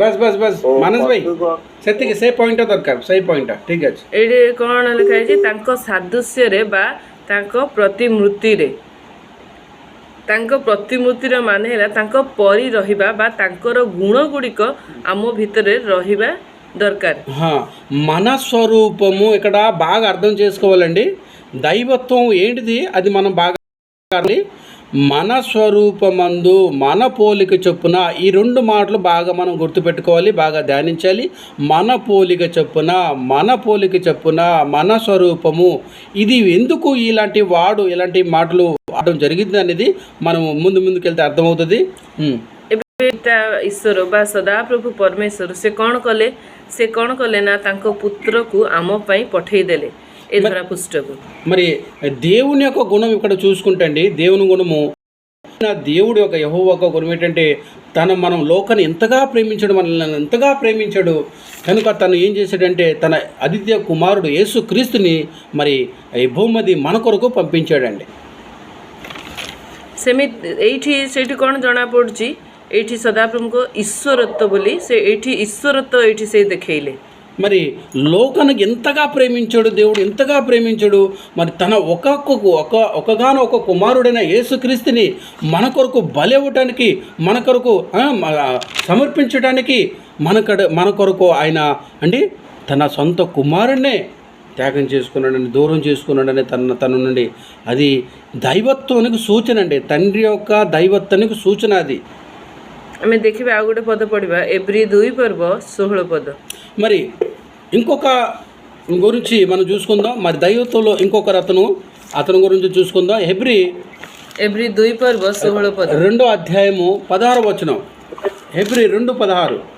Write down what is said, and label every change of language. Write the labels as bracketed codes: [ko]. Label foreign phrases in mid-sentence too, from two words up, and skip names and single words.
[or] ସେତିକି, ସେ ପଏଣ୍ଟ ଦରକାର, ସେଇ ପଏଣ୍ଟ ଠିକ୍ ଅଛି. ଏଇଠି କ'ଣ ଲେଖା ହେଇଛି, ତାଙ୍କ ସାଦୃଶ୍ୟରେ ବା ତାଙ୍କ ପ୍ରତିମୂର୍ତ୍ତିରେ. ତାଙ୍କ ପ୍ରତିମୂର୍ତ୍ତିର ମାନେ ହେଲା ତାଙ୍କ ପରି ରହିବା ବା ତାଙ୍କର ଗୁଣ ଗୁଡ଼ିକ ଆମ ଭିତରେ ରହିବା దొరకారు. [te] మన స్వరూపము ఇక్కడ బాగా అర్థం చేసుకోవాలండి. దైవత్వం ఏంటిది, అది మనం బాగా మన స్వరూపమందు మన పోలిక చొప్పున, ఈ 2 మాటలు బాగా మనం గుర్తుపెట్టుకోవాలి, బాగా ధ్యానించాలి. మన పోలిక చొప్పున, మన పోలిక చొప్పున, మన స్వరూపము, ఇది ఎందుకు ఇలాంటి మాటలు ఆడడం జరిగింది అనేది మనం ముందుకెళ్తే అర్థమవుతుంది. [or] ଈଶ୍ୱର ବା ସଦାପ୍ରଭୁ ପରମେଶ୍ୱର ସେ କ'ଣ କଲେ ନା ତାଙ୍କ ପୁତ୍ରକୁ ଆମ ପାଇଁ ପଠେଇଦେଲେ ଏ ଧରାପୃଷ୍ଠକୁ. [te] మరి దేవుని యొక్క గుణం ఇక్కడ చూసుకుంటే అండి, దేవుని గుణము, దేవుడి యొక్క యెహోవా యొక్క గుణం ఏంటంటే, మనం లోకాన్ని ఎంతగా ప్రేమించాడు, మనల్ని ఎంతగా ప్రేమించాడు కనుక తను ఏం చేశాడంటే తన అద్వితీయ కుమారుడు యేసుక్రీస్తుని మరి ఈ భూమి మన కొరకు పంపించాడండి. [or] ସେମିତି ସେଇଠି କ'ଣ ଜଣାପଡ଼ୁଛି, ଏଇଠି ସଦାପ୍ରଭୁଙ୍କ ଈଶ୍ୱରତ୍ୱ ବୋଲି ସେ ଏଇଠି ଈଶ୍ୱରତ୍ୱ ଏଇଠି ସେ ଦେଖେଇଲେ। [te] మరి లోకానికి ఎంతగా ప్రేమించాడు దేవుడు, ఎంతగా ప్రేమించాడు. మరి తన ఒకగానో ఒక కుమారుడైన యేసుక్రీస్తుని మన కొరకు బలి ఇవ్వటానికి, మన కొరకు సమర్పించడానికి, మన కొరకు ఆయన అంటే తన సొంత కుమారుడినే త్యాగం చేసుకున్నాడని, దూరం చేసుకున్నాడని తన నుండి. అది దైవత్వానికి సూచన అండి, తండ్రి యొక్క దైవత్వానికి సూచన అది. [or] ଆମେ ଦେଖିବା ଆଉ ଗୋଟେ ପଦ ପଢ଼ିବା, ଏବ୍ରୀ 2:16 పద. [te] మరి ఇంకొక గురించి మనం చూసుకుందాం. మరి దైవత్వంలో ఇంకొకరు అతను గురించి చూసుకుందాం. ఎబ్రీ 2:16 పద. 2వ అధ్యాయము 16వ వచనం. ఎబ్రీ 2:16.